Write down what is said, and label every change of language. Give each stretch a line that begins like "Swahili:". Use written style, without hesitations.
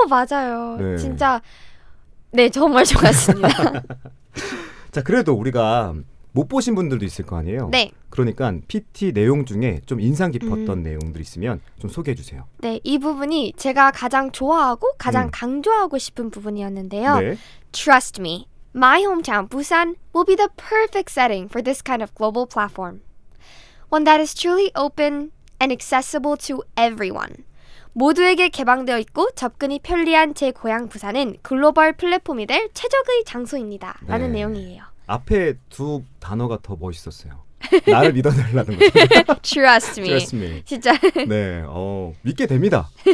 Korean: 맞아요. 진짜 정말 좋았습니다. 자, 그래도 우리가 못 보신 분들도 있을 거 아니에요? 네. 그러니까 PT 내용 중에 좀 인상 깊었던 내용들 있으면 좀 소개해 주세요. 네, 이 부분이 제가 가장 좋아하고 가장 강조하고 싶은 부분이었는데요. 네.
English: Trust me, my hometown Busan will be the perfect setting for this kind of global platform. One that is truly open and accessible to everyone.
Korean: 모두에게 개방되어 있고 접근이 편리한 제 고향 부산은 글로벌 플랫폼이 될 최적의 장소입니다. 라는 내용이에요. 앞에 두 단어가 더 멋있었어요. 나를 믿어달라는 거죠.
English: Trust me. Trust me.
Korean: 진짜. 네, 믿게 됩니다.